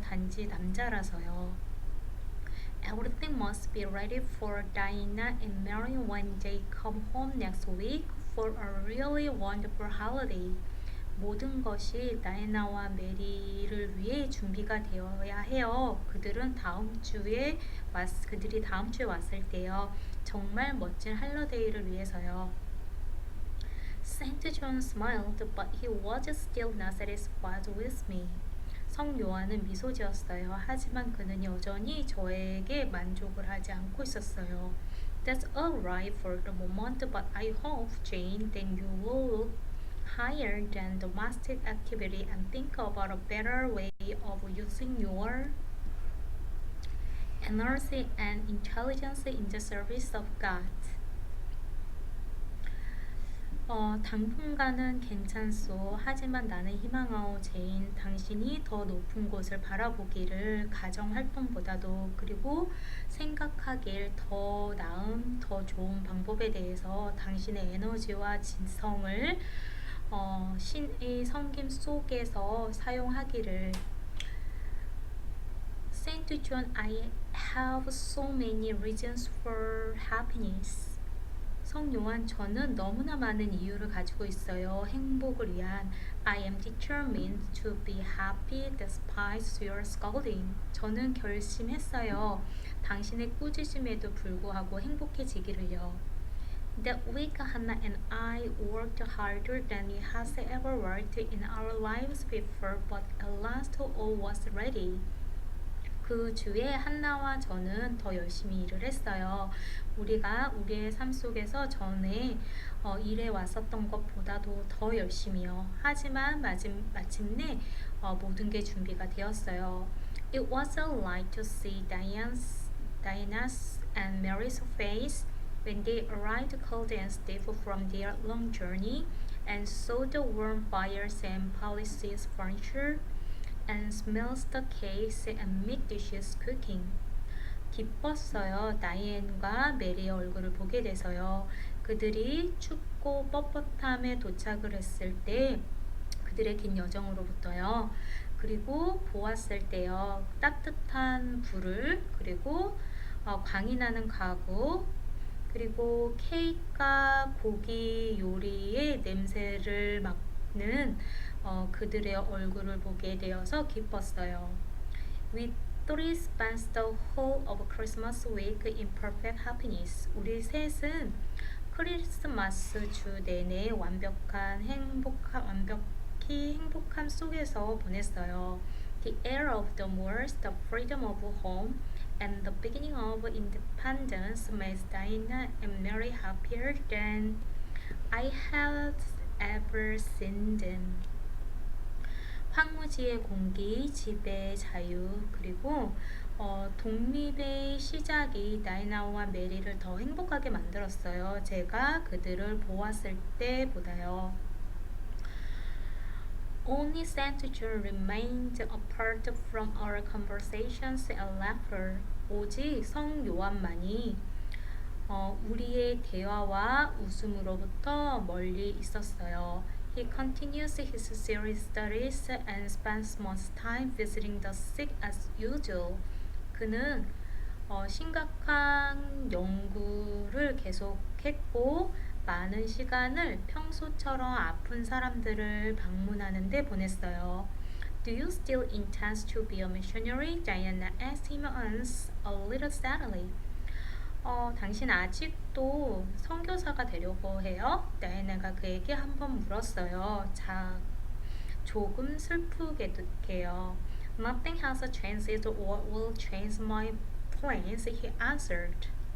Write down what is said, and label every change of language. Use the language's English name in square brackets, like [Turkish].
[Korean] 단지 남자라서요. [English] Everything must be ready for Diana and Mary when they come home next week for a really wonderful holiday. [Korean] 모든 것이 다이나와 메리를 위해 준비가 되어야 해요. 그들이 다음 주에 왔을 때요. 정말 멋진 할러데이를 위해서요. [English] Saint John smiled, but he was still not satisfied with me. [Korean] 성 요한은 미소 지었어요. 하지만 그는 여전히 저에게 만족을 하지 않고 있었어요. [English] That's all right for the moment, but I hope, Jane, that you will look higher than domestic activity and think about a better way of using your energy and intelligence in the service of God. [Korean] 당분간은 괜찮소. 하지만 나는 희망하오, 제인. 당신이 더 높은 곳을 바라보기를 가정활동보다도 그리고 생각하길 더 나은, 더 좋은 방법에 대해서 당신의 에너지와 진성을 신의 섬김 속에서 사용하기를. [English] Saint John, I have so many reasons for happiness. [Korean] 성 요한, 저는 너무나 많은 이유를 가지고 있어요. 행복을 위한. [English] I am determined to be happy despite your scolding. [Korean] 저는 결심했어요. 당신의 꾸짖음에도 불구하고 행복해지기를요. [English] That week, Hannah and I worked harder than we had ever worked in our lives before, but at last all was ready. [Korean] 그 주에 한나와 저는 더 열심히 일을 했어요. 우리가 우리의 삶 속에서 전에 일해 왔었던 것보다도 더 열심히요. 하지만 마침내 모든 게 준비가 되었어요. [English] It was a light to see Diana's and Mary's face when they arrived cold and stiff from their long journey and saw the warm fires and polished furniture and smells the cakes and meat dishes cooking. [Korean] 기뻤어요. 다이앤과 메리의 얼굴을 보게 돼서요. 그들이 춥고 뻣뻣함에 도착을 했을 때 그들의 긴 여정으로부터요. 그리고 보았을 때요. 따뜻한 불을 그리고 광이 나는 가구 그리고 케이크와 고기 요리의 냄새를 맡는 그들의 얼굴을 보게 되어서 기뻤어요. [English] We three spent the whole of Christmas week in perfect happiness. [Korean] 우리 셋은 크리스마스 주 내내 완벽히 행복함 속에서 보냈어요. [English] The air of the moors, the freedom of home, and the beginning of independence made Diana and Mary happier than I had ever seen them. [Korean] 황무지의 공기, 집의 자유, 그리고 독립의 시작이 다이나와 메리를 더 행복하게 만들었어요. 제가 그들을 보았을 때보다요. [English] Only Saint John remained apart from our conversations and laughter. [Korean] 오직 성 요한만이 우리의 대화와 웃음으로부터 멀리 있었어요. [English] He continues his serious studies and spends much time visiting the sick as usual. [Korean] 그는 심각한 연구를 계속했고 많은 시간을 평소처럼 아픈 사람들을 방문하는 데 보냈어요. [English] Do you still intend to be a missionary? Diana asked him once, a little sadly. [Korean] 당신 아직도 선교사가 되려고 해요? 다이애나가 그에게 한번 물었어요. 자, 조금 슬프게도 해요. [English] Nothing has changed or will change my plans, he answered.